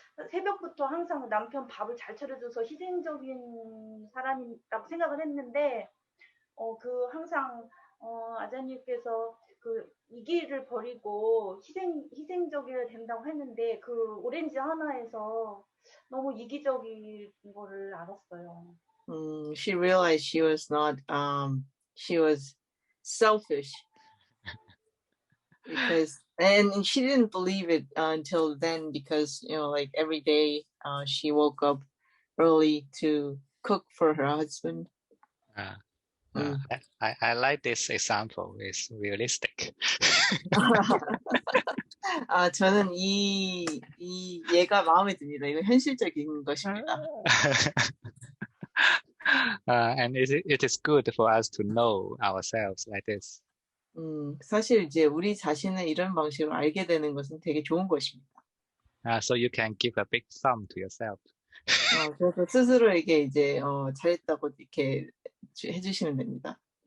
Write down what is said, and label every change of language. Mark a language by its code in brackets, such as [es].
[ko] 새벽부터 항상 남편 밥을 잘 차려줘서 희생적인 사람이라고 생각을 했는데 항상 아자니께서 그 이기를 버리고 희생적이어야 된다고 했는데 그 오렌지 하나에서 너무 이기적인 거를 알았어요. [en] She realized she was not she was selfish because and she didn't believe it until then because like every day she woke up early to cook for her husband. I like this example. It's realistic. [ko] 저는 이 예가 마음에 듭니다. 이거 현실적인 것입니다. [en] And it is good for us to know ourselves like this. [ko] 사실 이제 우리 자신을 이런 방식으로 알게 되는 것은 되게 좋은 것입니다. [en] So you can give a big thumb to yourself. [ko] 그래서 스스로에게 이제 잘했다고 이렇게 해주시면 됩니다.